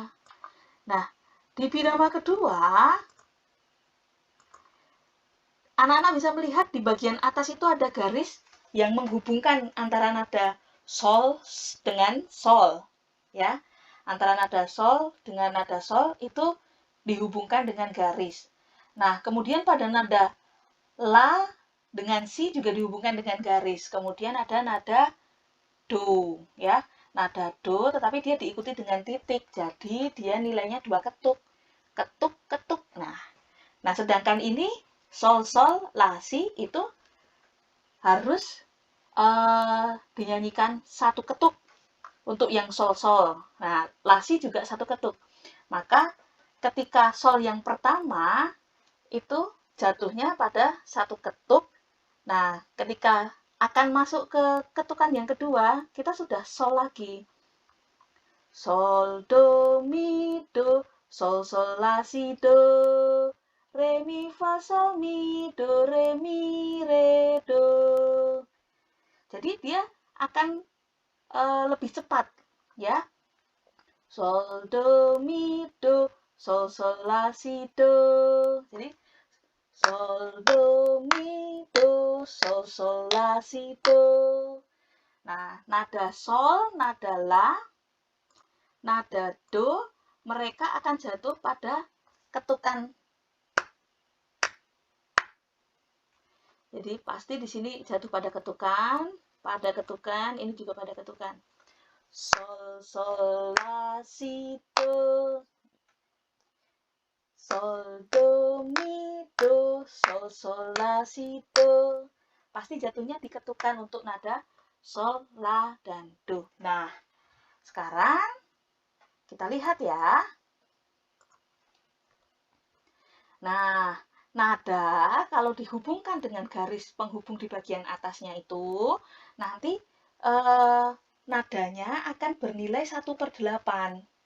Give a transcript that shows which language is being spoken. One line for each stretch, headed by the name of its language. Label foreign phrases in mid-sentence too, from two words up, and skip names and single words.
Indonesian: Nah, di birama kedua, anak-anak bisa melihat di bagian atas itu ada garis yang menghubungkan antara nada sol dengan sol. Ya, antara nada sol dengan nada sol itu dihubungkan dengan garis. Nah, kemudian pada nada la dengan si juga dihubungkan dengan garis. Kemudian ada nada do, ya. Nada do, tetapi dia diikuti dengan titik. Jadi, dia nilainya 2 ketuk. Ketuk, ketuk. Nah, sedangkan ini sol, sol, la, si itu harus dinyanyikan 1 ketuk. Untuk yang sol-sol. Nah, lasi juga 1 ketuk. Maka ketika sol yang pertama itu jatuhnya pada 1 ketuk. Nah, ketika akan masuk ke ketukan yang kedua, kita sudah sol lagi. Sol, do, mi, do, sol, sol, la, si, do, re, mi, fa, sol, mi, do, re, mi, re, do. Jadi dia akan lebih cepat, ya. Sol, do, mi, do, sol, sol, la, si, do. Jadi, sol, do, mi, do, sol, sol, la, si, do. Nah, nada sol, nada la, nada do, mereka akan jatuh pada ketukan. Jadi, pasti di sini jatuh pada ketukan, ini juga pada ketukan. Sol, sol, la, si, do. Sol, do, mi, do, sol, sol, la, si, do. Pasti jatuhnya diketukan untuk nada sol, la, dan do. Nah, sekarang kita lihat ya. Nah, nada kalau dihubungkan dengan garis penghubung di bagian atasnya itu, nanti nadanya akan bernilai 1/8.